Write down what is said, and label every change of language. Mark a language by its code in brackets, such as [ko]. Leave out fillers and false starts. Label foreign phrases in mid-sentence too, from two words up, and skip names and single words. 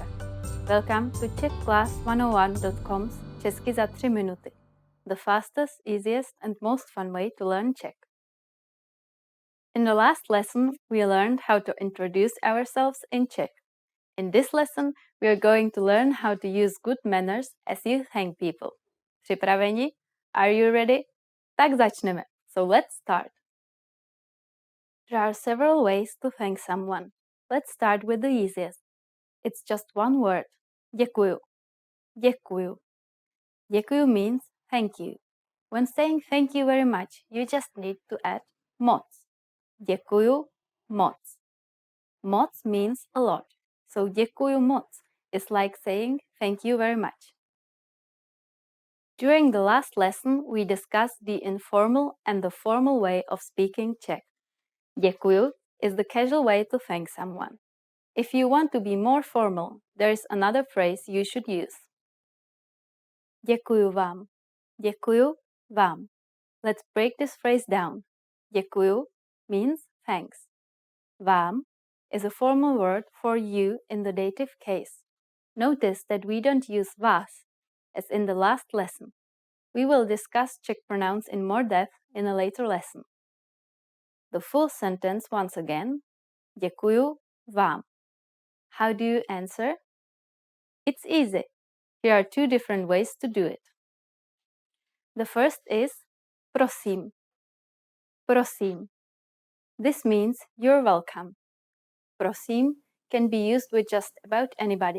[en] Welcome to CzechClass101.com's Česky za 3 minuty, the fastest, easiest and most fun way to learn Czech. In the last lesson, we learned how to introduce ourselves in Czech. In this lesson, we are going to learn how to use good manners as you thank people. Připraveni? Are you ready? [cs] Tak začneme. [en] So let's start. There are several ways to thank someone. Let's start with the easiest. It's just one word. [cs] Děkuju. Děkuju. [en] Děkuju means thank you. When saying thank you very much, you just need to add moc. [cs] Děkuju moc. [en] Moc means a lot. So [cs] děkuju moc [en] is like saying thank you very much. During the last lesson, we discussed the informal and the formal way of speaking Czech. Děkuju is the casual way to thank someone. If you want to be more formal, there is another phrase you should use. [cs] Děkuju vám. Děkuju vám. [en] Let's break this phrase down. Děkuju means thanks. Vám is a formal word for you in the dative case. Notice that we don't use vás, as in the last lesson. We will discuss Czech pronouns in more depth in a later lesson. The full sentence once again. [cs] Děkuju vám. [en] How do you answer? It's easy. Here are 2 different ways to do it. The first is prosím. [cs] Prosím. [en] This means you're welcome. Prosím can be used with just about anybody.